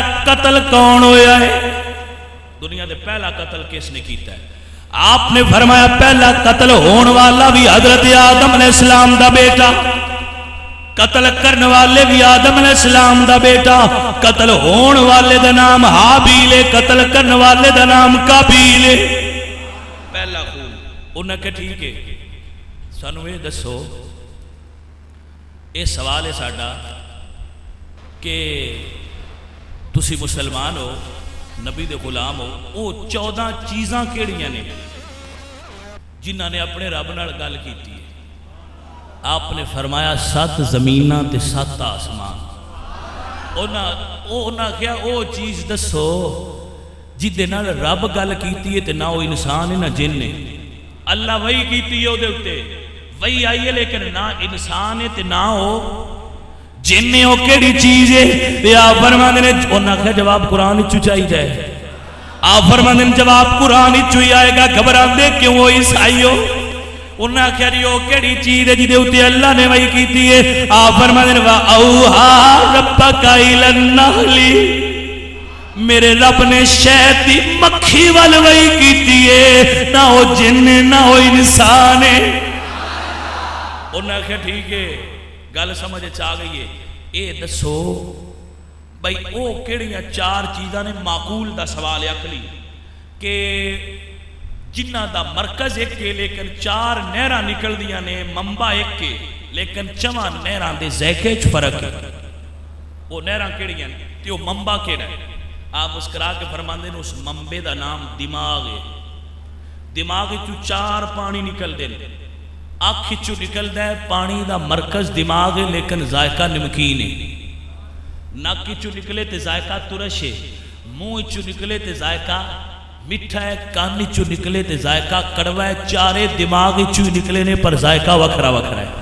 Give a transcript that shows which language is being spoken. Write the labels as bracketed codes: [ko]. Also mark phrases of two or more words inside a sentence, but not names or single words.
[pa] قتل کون ہویا ہے دنیا تے پہلا قتل کس نے کیتا ہے آپ نے فرمایا پہلا قتل ہون والا بھی حضرت آدم [ar] علیہ السلام [pa] دا بیٹا قتل کرنے والے بھی آدم [ar] علیہ السلام [pa] دا بیٹا قتل ہون والے دا نام حابیل ہے قتل کرنے والے دا نام قابیل ہے پہلا خون انہاں کہ ٹھیک ہے سانو یہ دسو یہ سوال ہے ساڈا کہ تسی مسلمان ہو نبی دے غلام ہو وہ 14 چیزاں کیڑیاں نے جنہاں نے اپنے رب نال گل کیتی ہے آپ نے فرمایا 7 زمیناں تے 7 آسمان انہاں کیا وہ چیز دسو جدے نال رب گل کیتی ہے تے نہ وہ انسان ہے نہ جن ہے اللہ وہی کیتی ہے وہ دے اتے وہی آئی ہے لیکن نہ انسان ہے تے نہ ہو جن ہو کیڑی چیز ہے تے آپ فرماندے نے انہاں کا جواب قرآن وچوں چاہی جائے آپ فرماندے نے جواب قرآن وچوں ہی آئے گا گھبراندے کیوں ہو عیسائی ہو انہاں کہہ رہی ہو کیڑی چیز ہے جدے اوتے اللہ نے وہی کیتی ہے آپ فرماندے نے [ar] واوہا ربک الی النحل [pa] میرے رب نے شہد دی مکھی وال وہی کیتی ہے نہ ہو جن نہ ہو انسان ہے انہاں کہا ٹھیک ہے گل سمجھ چاہ گئی ہے اے دسو بھائی او کیڑیاں 4 چیزاں نے معقول دا سوال ہے عقلی کہ جنہ دا مرکز ایک ہے لیکن 4 نہراں نکل دیاں نے، منبع ایک ہے لیکن 4 نہراں دے ذائقے چ فرق ہے۔ وہ نہراں کیڑیاں نے تے وہ منبع کیڑا ہے؟ آپ مسکرا کے فرماندے نے اس منبع دا نام دماغ ہے۔ دماغ چو 4 پانی نکل دے، آنکھ چو نکل دے پانی دا مرکز دماغ ہے لیکن ذائقہ نمکین ہے۔ ناک چو نکلے تے ذائقہ ترش ہے، منہ چو نکلے تے ذائقہ میٹھا ہے، کان چو نکلے تے ذائقہ کڑوا ہے، 4 دماغ چو نکلے نے پر ذائقہ وکھرا وکھرا ہے۔